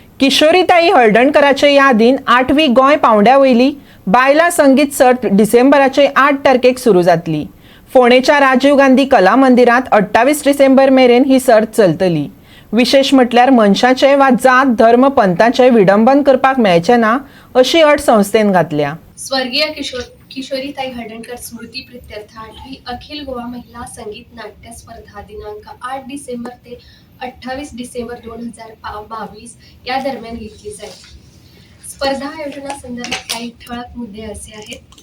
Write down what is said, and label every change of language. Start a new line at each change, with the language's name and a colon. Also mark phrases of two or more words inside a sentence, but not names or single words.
Konkani: किशोरीताई हळदणकराचे यादीन 8वी गोंय पावंड्या वयली बायला संगीत सर्त डिसेंबराचे 8 तारखेक सुरू जातली। फोंडेच्या राजीव गांधी कला मंदिरात 28 डिसेंबर मेरेन ही सर्त चलतली। विशेष म्हटल्यार मनशाचे वा जात धर्म पंथाचे विडंबन करपाक मेळचे ना अशी अट संस्थेन घातल्या।
Marathi: स्वर्गीय किशोरीताई हळदणकर स्मृती प्रित्यर्थ 8वी अखिल गोवा महिला संगीत नाट्य स्पर्धा दिनांक 8 डिसेंबर ते 28 डिसेंबर 2022 या दरम्यान घेतली जाईल। स्पर्धा आयोजनासंदर्भात काही ठळक मुद्दे असे आहेत।